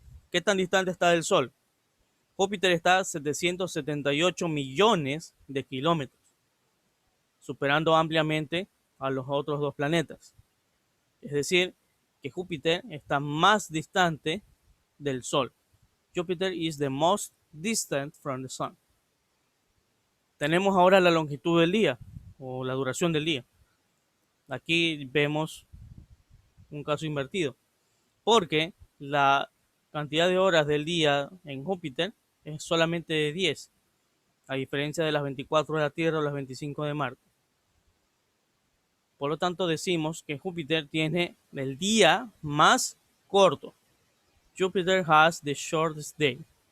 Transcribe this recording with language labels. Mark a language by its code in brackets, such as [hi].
[es] ¿Qué tan distante está del Sol? Júpiter está a 778 millones de kilómetros, superando ampliamente a los otros dos planetas. Es decir, que Júpiter está más distante del Sol. [en] Jupiter is the most distant from the Sun. [es] Tenemos ahora la longitud del día o la duración del día. Aquí vemos un caso invertido, porque la cantidad de horas del día en Júpiter es solamente de 10, a diferencia de las 24 de la Tierra o las 25 de Marte. Por lo tanto, decimos que Júpiter tiene el día más corto. [en] Jupiter has the shortest day.